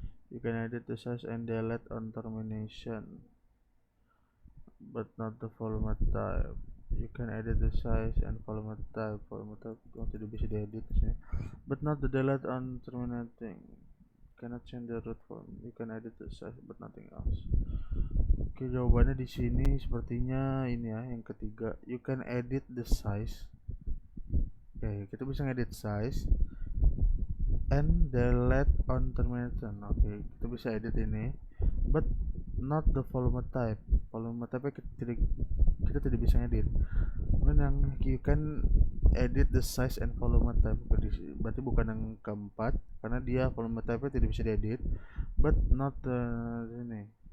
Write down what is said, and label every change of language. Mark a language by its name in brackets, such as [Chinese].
[English] You can edit the size and delete on termination, but not the volume type. You can edit the size and volume type. [Indonesian] Volume type tidak bisa diedit sini, [English] but not the delete on terminating. Cannot change the root form. You can edit the size but nothing else. [Indonesian] Oke, jawabannya di sini sepertinya ini ya, yang ketiga. [English] You can edit the size. [Indonesian] Oke, kita bisa ngedit [English] size and delete on termination. [Indonesian] Oke, kita bisa edit ini, [English] but not the volume type. [Indonesian] Volume type kita tidak bisa edit. Kemudian yang [English] you can edit the size and volume type. [Indonesian] Berarti bukan yang keempat karena dia volume type tidak bisa diedit, [English] but not [Indonesian] ini.